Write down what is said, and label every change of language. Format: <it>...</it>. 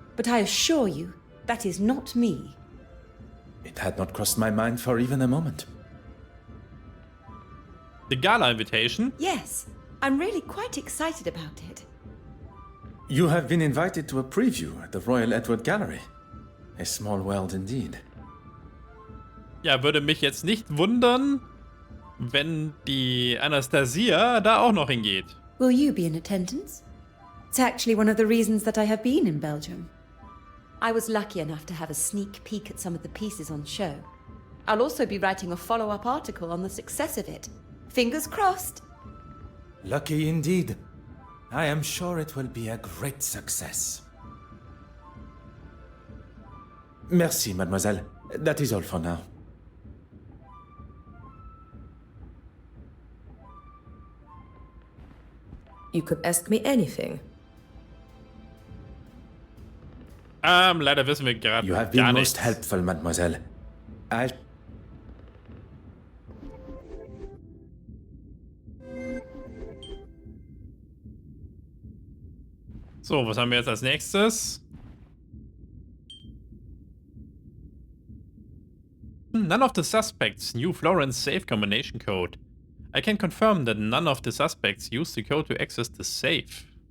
<en>But I assure you, that is not me. It had not crossed my mind for even a moment. The gala invitation? Yes, I'm really quite excited about it. You have been invited to a preview at the Royal Edward Gallery. A small world indeed.</en> <de>Ja, würde mich jetzt nicht wundern, wenn die Anastasia da auch noch hingeht.</de> <en>Will you be in attendance? It's actually one of the reasons that I have been in Belgium. I was lucky enough to have a sneak peek at some of the pieces on show. I'll also be writing a follow-up article on the success of it. Fingers crossed. Lucky indeed. I am sure it will be a great success.</en> <fr>Merci, mademoiselle.</fr> <en>That is all for now. You could ask me anything.</en> <de>Leider wissen wir gerade</de> <en>You have</en> <de>gar</de> <en>been</en> <de>nichts.</de> <en>most helpful, mademoiselle. I...</en> <de>So, was haben wir jetzt als nächstes?</de> <en>None of the suspects knew Florence' safe combination code. I can confirm that none of the suspects used the code to access the safe.</en>